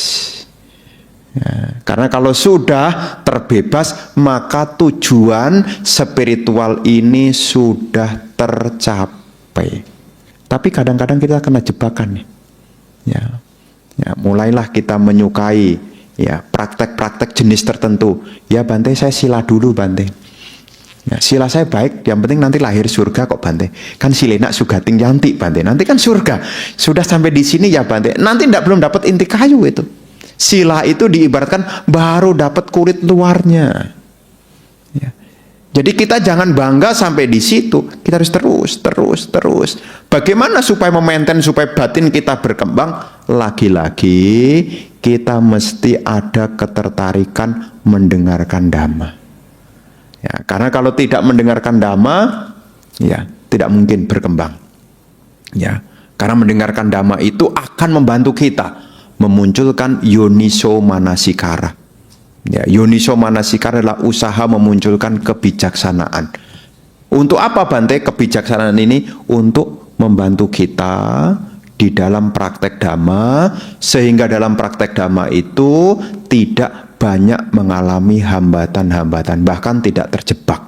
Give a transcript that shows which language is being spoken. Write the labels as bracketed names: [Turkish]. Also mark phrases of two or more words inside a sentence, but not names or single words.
[Indonesian] Ya, karena kalau sudah terbebas, maka tujuan spiritual ini sudah tercapai. Tapi kadang-kadang kita kena jebakan nih. Ya, mulailah kita menyukai ya praktek-praktek jenis tertentu. Ya Bante, saya sila dulu Bante. Ya, sila saya baik, yang penting nanti lahir surga kok Bante. [Pali] Kan silena sugating yanti Bante. [Indonesian] Nanti kan surga. Sudah sampai di sini ya Bante. Nanti belum dapat inti kayu itu. Sila itu diibaratkan baru dapat kulit luarnya. Ya. Jadi kita jangan bangga sampai di situ. Kita harus terus. Bagaimana supaya memaintain supaya batin kita berkembang? Lagi-lagi kita mesti ada ketertarikan mendengarkan Dhamma. Ya, karena kalau tidak mendengarkan Dhamma, ya tidak mungkin berkembang. Ya, karena mendengarkan Dhamma itu akan membantu kita memunculkan [Pali] yoniso manasikara. [Indonesian] Ya, [Pali] yoniso manasikara [Indonesian] adalah usaha memunculkan kebijaksanaan. Untuk apa Bante kebijaksanaan ini? Untuk membantu kita di dalam praktek Dhamma, sehingga dalam praktek Dhamma itu tidak banyak mengalami hambatan-hambatan, bahkan tidak terjebak.